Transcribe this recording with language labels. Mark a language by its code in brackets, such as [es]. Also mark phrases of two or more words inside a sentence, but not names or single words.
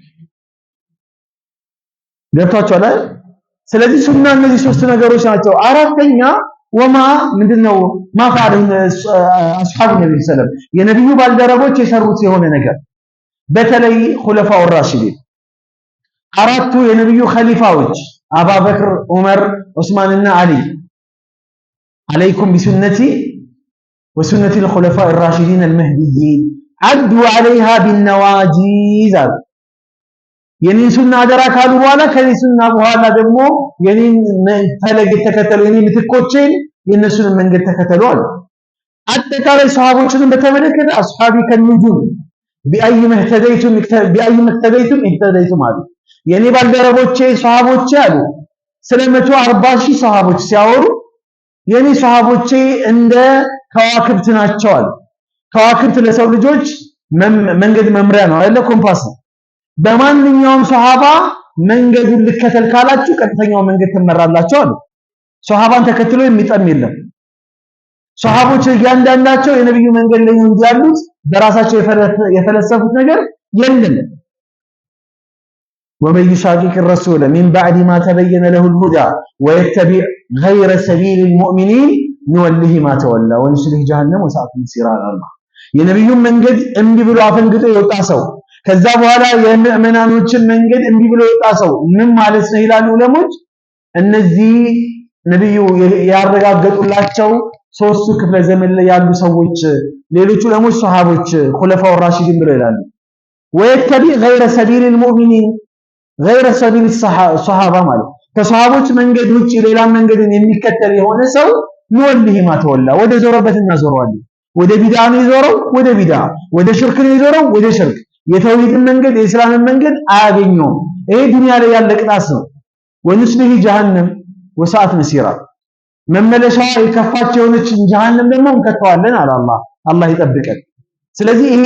[am] ገብቷችኋል አይደል ስለዚህ ሱና እነዚህ ሶስት ነገሮች ናቸው አራተኛ ወማ ምንድነው ማፋደን አስሐብ ነብዩ [ar] صلى الله عليه وسلم [am] የነብዩ ባልደረቦች የሰሩት የሆነ ነገር በተለይ [ar] الخلفاء الراشدين [am] አራቱ የነብዩ ኸሊፋዎች አቡበክር ዑመር ዑስማንና አሊ [ar] عليكم بسنتي وسنة الخلفاء الراشدين المهديين عدوا عليها بالنواجذ [am] የኔን ሱና አደራ ካሉ በኋላ ከኔ ሱና በኋላ ደግሞ የኔን ፈለግ ተከተሉ የኔ ምትኮቼን የነሱን መንገድ ተከተሉ አሉ አጠቃላይ ሷሃቦችን በተመለከተ [ar] أصحابي كالنجوم بأي ما اهتديتم اهتديتم [am] አሉ የኔ ባልደረቦቼ ሷሃቦቼ አሉ ስለ 140 ሺህ ሷሃቦች ሲያወሩ የኔ ሷሃቦቼ እንደ ከዋክብት ናቸው አሉ ከዋክብት ለሰው ልጆች መንገድ መምሪያ ነው አይደል ኮምፓስ በማንኛውም ሷሃባ መንገዱን ልከተል ካላችሁ ቀጥተኛው መንገድ ተመራላችሁ አሉ ሷሃባን ተከትሎ የሚጠም የለም ሷሃቦች እያንዳንዳቸው የነብዩ መንገድ ላይ ነው ያሉት በራሳቸው የፈለሰፉት ነገር የለም [ar] ومن يشاقق الرسول من بعد ما تبين له الهدى ويتبع غير سبيل المؤمنين نوله ما تولى ونصله جهنم وساءت مصيرا [am] الله የነብዩ መንገድ እንቢ ብሎ አፈንግጦ የወጣ ሰው ከዛ በኋላ የምእመናኖችን መንገድ እንቢ ብሎ የወጣ ሰው ምን ማለት ነው ይላሉ ዑለሞች እነዚህ ነብዩ ያረጋገጡላቸው ሶስቱ ክፍለ ዘመን ላይ ያሉ ሰዎች ሌሎች ዑለሞች ሱሐቦች [ar] الخلفاء الراشدين [am] ብለው ይላሉ [ar] ويتبع غير سبيل المؤمنين غير سبيل الصحابه [am] ማለት ከሷሃቦች መንገድ ውጪ ሌላ መንገድን የሚከተል የሆነ ሰው ንወልህ ማተወላ ወደ ዞረበት እናዞረዋለን ወደ ቢድዓ ነው ይዞረው ወደ ቢድዓ ወደ ሽርክ ነው ይዞረው ወደ ሽርክ የተውሂድን መንገድ የእስላምን መንገድ አያገኘውም ይሄ ዱንያ ላይ ያለ ቅጣት ነው [ar] ونصله جهنم وساءت مصيرا [am] መመለሻ የከፋች የሆነች ጀሃነም ደግሞ እንከተዋለን አለ አላህ ይጠብቀን ስለዚህ ይሄ